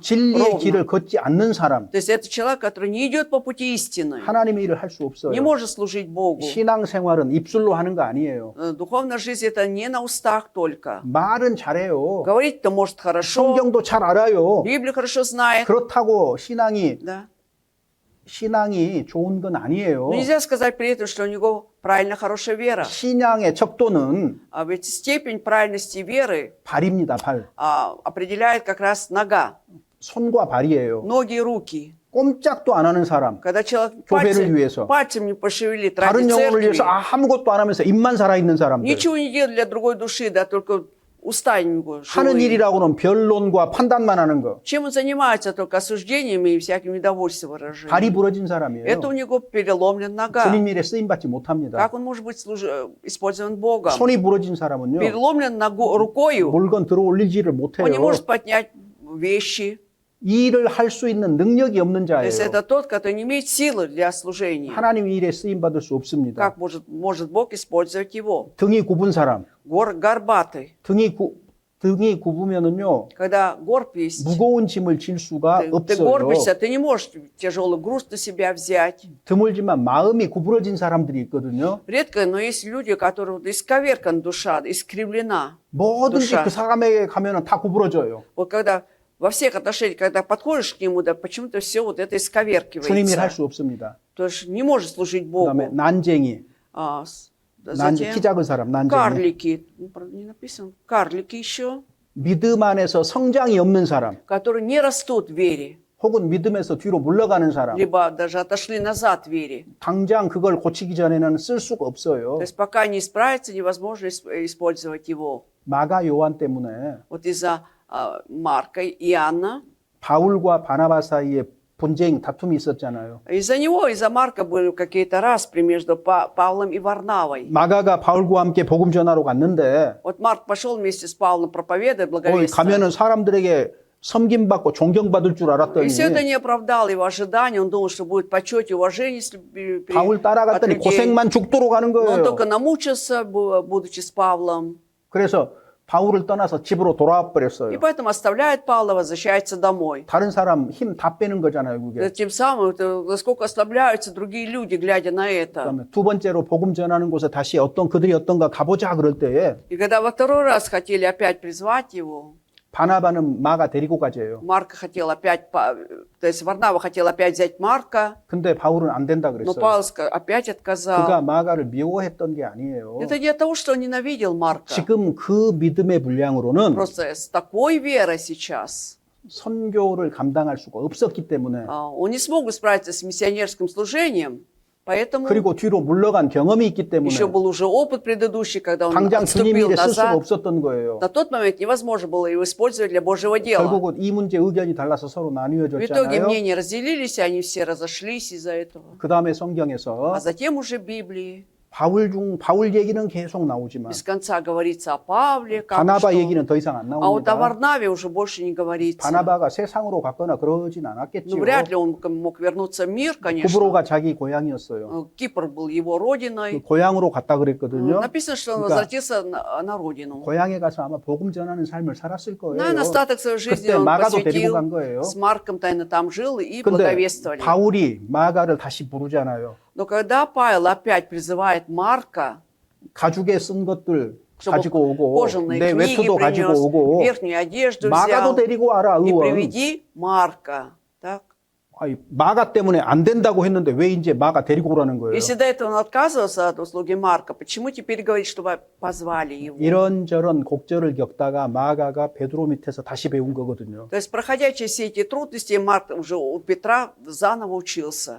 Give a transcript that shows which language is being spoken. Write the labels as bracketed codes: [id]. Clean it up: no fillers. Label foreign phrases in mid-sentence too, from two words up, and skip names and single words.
[ko] 진리의 [ru] Ровно. [ko] 길을 걷지 않는 사람, [ru] То есть это человек, который не идет по пути истины, [ko] 하나님의 일을 할 수 없어요. [ru] не может служить Богу. [ko] 신앙생활은 입술로 하는 거 아니에요. [ru] Духовная жизнь это не на устах только. [ko] 말은 잘해요. [ru] Говорить-то может хорошо, [ko] 성경도 잘 알아요. [ru] Библию хорошо знает. [ko] 그렇다고 신앙이 [ru] Да. [ko] 좋은 건 아니에요. [ru] Но нельзя сказать при этом, что у него правильно хорошая вера. [ko] 신앙의 척도는 [ru] А ведь степень правильности веры [ko] 발입니다. 발. [ru] определяет как раз нога, [ko] 손과 발이에요. [ru] ноги и руки. [ko] 꼼짝도 안 하는 사람, [ru] Когда человек [ko] 교회를 위해서, [ru] пальцем не пошевелит [ko] 다른 [ru] ради [ko] 영혼을 [ru] церкви, [ko] 위해서 아무것도 안 하면서 입만 살아있는 사람들, [ru] ничего не делает для другой души, да только уста у него [ko] 하는 [ru] живые. [ko] 일이라고는 변론과 판단만 하는 거. [ru] Чем он занимается? Только осуждениями и всяким недовольством выражением. [ko] 발이 부러진 사람이에요. [ru] Это у него переломлена нога. [ko] 주님 일에 쓰임받지 못합니다. [ru] Как он может быть использован Богом? [ko] 손이 부러진 사람은요, [ru] Переломлен рукою, [ko] 물건 들어 올리지를 [ru] он не [ko] 못해요. [ru] может поднять вещи. [ko] 이 일을 할 수 있는 능력이 없는 [ru] То есть [ko] 자예요. [ru] это тот, который не имеет силы для служения. [ko] 하나님 일에 쓰임받을 수 없습니다. [ru] Как может Бог использовать его? [ko] 등이 굽은 사람, [ru] Горбатый. [ko] 등이 굽으면은요, [ru] Когда горб есть, [ko] 무거운 짐을 질 수가 [ru] ты [ko] 없어요. [ru] горбишься, ты не можешь тяжелый груз на себя взять. [ko] 드물지만 마음이 구부러진 사람들이 있거든요. [ru] Редко, но есть люди, у которых исковеркана душа, искривлена. [ko] 뭐든지 [ru] душа. [ko] 그 사람에게 가면은 다 구부러져요. [ru] Вот когда во всех отношениях, когда подходишь к нему, да почему-то все вот это [ko] 주님 일 할 [ru] исковеркивается. [ko] 수 없습니다. [ru] То есть не может служить [ko] 그다음에 [ru] Богу. [ko] 난쟁이, [ru] Затем [ko] 키 작은 사람, 난쟁이. [ru] карлики. Ну, правда, не написано. Карлики еще, [ko] 믿음 안에서 성장이 없는 사람, [ru] которые не растут в вере, [ko] 혹은 믿음에서 뒤로 물러가는 사람. [ru] либо даже отошли назад в вере. [ko] 당장 그걸 고치기 전에는 쓸 수가 없어요. [ru] То есть пока не исправится, невозможно использовать его. [ko] 마가 요한 때문에 [ru] Вот из-за Марка и Иоанна, [ko] 바울과 바나바 사이에 분쟁, 다툼이 있었잖아요. [ru] из-за него, из-за Марка были какие-то распри между Павлом и Варнавой. [ko] 마가가 바울과 함께 복음 전하러 갔는데 [ru] Вот Марк пошел вместе с Павлом проповедовать, [ko] 거기 [ru] благовествовать. [ko] 가면은 사람들에게 섬김받고 존경받을 줄 알았더니 [ru] И все это не оправдало его ожиданий. Он думал, что будет почет и уважение если [ko] 바울 [ru] от [ko] 따라갔더니 [ru] людей. [ko] 고생만 죽도록 하는 [ru] Но он [ko] 거예요. [ru] только намучился, будучи с Павлом. [ko] 그래서 바울을 떠나서 집으로 돌아와 [ru] И [ko] 버렸어요. [ru] поэтому оставляет Павла, возвращается домой. [ko] 다른 사람 힘 다 빼는 거잖아요, 그게. [ru] Тем самым, насколько ослабляются другие люди, глядя на это. [ko] 그다음에 두 번째로 복음 전하는 곳에 다시 그들이 어떤가 가보자 그럴 때에 [ru] И когда во второй раз хотели опять призвать его, [ko] 바나바는 마가 데리고 가재요. [ru] Марка хотел опять, то есть Варнава хотел опять взять Марка, [ko] 근데 바울은 안 된다 [ru] но [ko] 그랬어요. [ru] Павел опять [ko] 그가 [ru] отказал. [ko] 마가를 미워했던 게 아니에요. [ru] Это не от того, что он ненавидел Марка. [ko] 지금 그 믿음의 분량으로는 [ru] Просто с такой верой сейчас [ko] 선교를 감당할 수가 없었기 때문에 [ru] он не смог бы справиться с миссионерским служением, поэтому [ko] 그리고 뒤로 물러간 경험이 있기 때문에 [ru] еще был уже опыт предыдущий, когда он [ko] 당장 주님 [ru] отступил [ko] 일에 쓸 수가 [ru] назад. [ko] 없었던 거예요. [ru] На тот момент невозможно было его использовать для Божьего дела. [ko] 결국은 이 문제 의견이 달라서 서로 [ru] В итоге [ko] 나뉘어졌잖아요. [ru] мнения разделились, и они все разошлись из-за этого. [ko] 그 다음에 성경에서 [ru] А затем уже в Библии [ko] 바울 얘기는 계속 나오지만 [ru] без конца говорится о Павле, как [ko] 바나바 [ru] что. [ko] 얘기는 더 이상 안 [ru] А вот о [ko] 나옵니다. [ru] Варнаве уже больше не говорится. [ko] 바나바가 세상으로 갔거나 그러진 [ru] Ну, [ko] 않았겠지요. [ru] вряд ли он мог вернуться в мир, конечно. [ko] 구브로가 자기 고향이었어요. [ru] Кипр был его [ko] 그 [ru] родиной. [ko] 고향으로 갔다 그랬거든요. [ru] Написано, что он [ko] 그러니까 [ru] возвратился на родину. [ko] 고향에 가서 아마 복음 전하는 삶을 살았을 거예요. [ru] Наверное, остаток своей жизни [ko] 그때 [ru] он [ko] 마가도 데리고 [ru] посвятил. [ko] 간 거예요. [ru] С Марком тайно там жил и [ko] 근데 [ru] благовествовали. [ko] 바울이 마가를 다시 부르잖아요. [ru] Но когда Павел опять призывает Марка, [ko] 가죽에 쓴 것들 [ru] чтобы [ko] 가지고 오고 [ru] кожаные [ko] 내 [ru] книги [ko] 외투도 가지고 [ru] принес, [ko] 오고 [ru] верхнюю одежду [ko] 마가도 [ru] взял, [ko] 데리고 와라 [ru] и [ko] 의원. [ru] приведи Марка. Так? [ko] 아니, 마가 때문에 안 된다고 했는데 왜 이제 마가 데리고 오라는 거예요? [ru] Если до этого он отказывался от услуги Марка, почему теперь говорит, чтобы позвали его? [ko] 이런저런 곡절을 겪다가 마가가 베드로 밑에서 다시 배운 거거든요. [ru] То есть, проходя через все эти трудности, Марк уже у Петра заново учился.